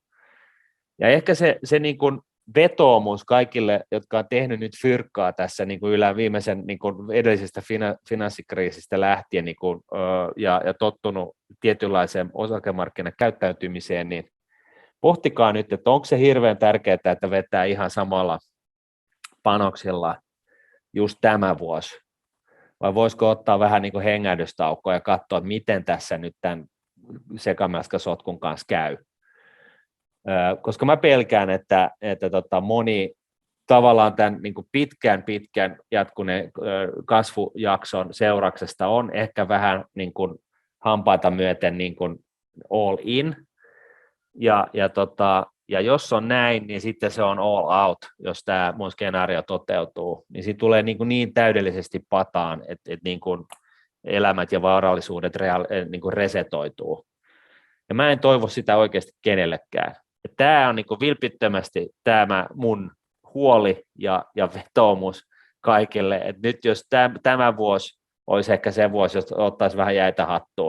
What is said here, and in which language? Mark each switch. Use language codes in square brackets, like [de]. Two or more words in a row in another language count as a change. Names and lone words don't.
[fi] Ja ehkä se niin kuin vetoomus kaikille, jotka on tehnyt nyt fyrkkaa tässä niin kuin viimeisen niin kuin edellisestä finanssikriisistä lähtien niin kuin, ja tottunut tietynlaiseen osakemarkkinakäyttäytymiseen, niin pohtikaa nyt, että onko se hirveän tärkeää, että vetää ihan samalla panoksilla just tämä vuosi, vai voisiko ottaa vähän niin kuin hengähdystaukoa ja katsoa, että miten tässä nyt tämän sekamelskasotkun kanssa käy. Koska mä pelkään, että moni tavallaan tämän niin kuin pitkän jatkuneen kasvujakson seurauksesta on ehkä vähän niin kuin hampaita myöten niin kuin [en] all in, [fi] ja jos on näin, niin sitten se on [en] all out, [fi] jos tämä mun skenaario toteutuu, niin siitä tulee niin täydellisesti pataan, että niin kuin elämät ja varallisuudet niin kuin resetoituu. Ja mä en toivo sitä oikeasti kenellekään. Tämä on niin kuin vilpittömästi tämä mun huoli ja vetoomus kaikille, että nyt jos tämä vuosi olisi ehkä se vuosi, jos ottaisi vähän jäitä hattuun.